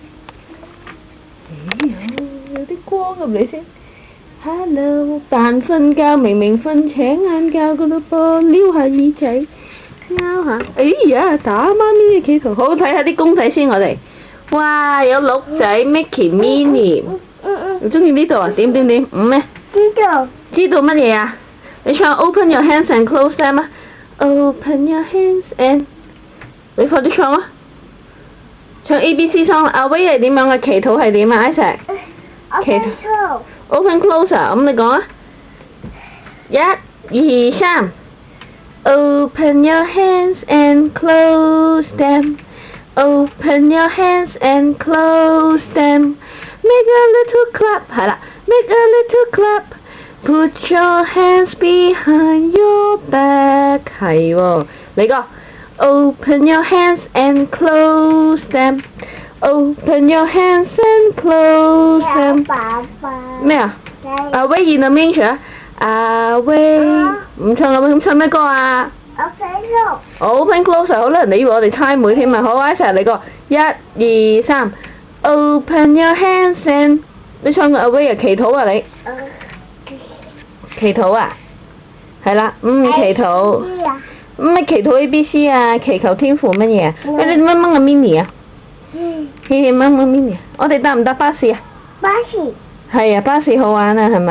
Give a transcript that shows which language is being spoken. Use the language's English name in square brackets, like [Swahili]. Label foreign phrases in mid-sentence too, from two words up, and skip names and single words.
[Cantonese] 有啲光入嚟先。Hello， 扮瞓覺，明明瞓請晏覺㗎咯噃，撩下耳仔，撩下。哎呀，打媽咪嘅企圖，好睇下啲公仔先我哋。哇，有鹿仔 Mickey、Minnie。你中意呢度啊？點？咩？知道乜嘢啊？你唱 [English] Open your hands and close them 啊 ！Open your hands and， [Cantonese] 你快啲唱啊！唱 ABC song 阿威係點樣嘅？祈禱係點啊 ？Isaac？ 祈禱。 [English] Open close [Cantonese] 啊！咁你講啊！ [English] 1、2、3。Open your hands and close them. Open your hands and close them. Make a little clap 係啦 ，Make a little clap. Put your hands behind your back [Cantonese] 係喎，你個 [English] Open your hands and close them. Open your hands and close them. [Cantonese] 咩啊？阿威 [English] in the manger [Cantonese] 阿威唔唱啦，咁唱咩歌啊？ [English] Open close [Cantonese] 好啦，你以為我哋猜妹添啊？好 ，Isaac 嚟個 1、2、3。 [English] Open your hands and [Cantonese] 你唱個阿威啊，祈禱啊你。祈禱啊，係啦，祈禱，咩祈禱 ABC 啊？祈求天父乜嘢啊？你點樣掹個 Minnie 啊？掹 Minnie 啊！我哋搭唔搭巴士啊？巴士。係啊，巴士好玩啊，係咪？